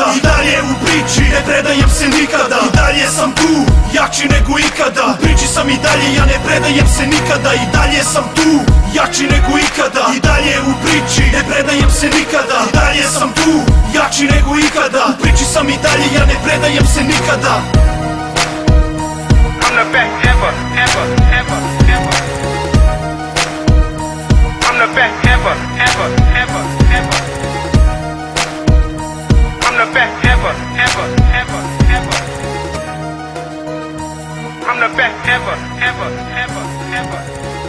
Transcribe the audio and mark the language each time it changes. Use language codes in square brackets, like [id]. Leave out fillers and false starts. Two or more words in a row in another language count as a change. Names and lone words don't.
[sr] I dalje u priči, ne predajem se nikada. I dalje sam tu, jači nego ikada. U priči sam i dalje, ja ne predajem se nikada. I dalje sam tu, jači nego ikada. I dalje u priči, ne predajem se nikada. I dalje sam tu, jači nego ikada. U priči sam i dalje, ja ne predajem se nikada. [en] I'm the best ever, ever, ever, ever. I'm the best ever, ever, ever, ever. I'm the best ever, ever, ever, ever. I'm the best ever, ever, ever, ever.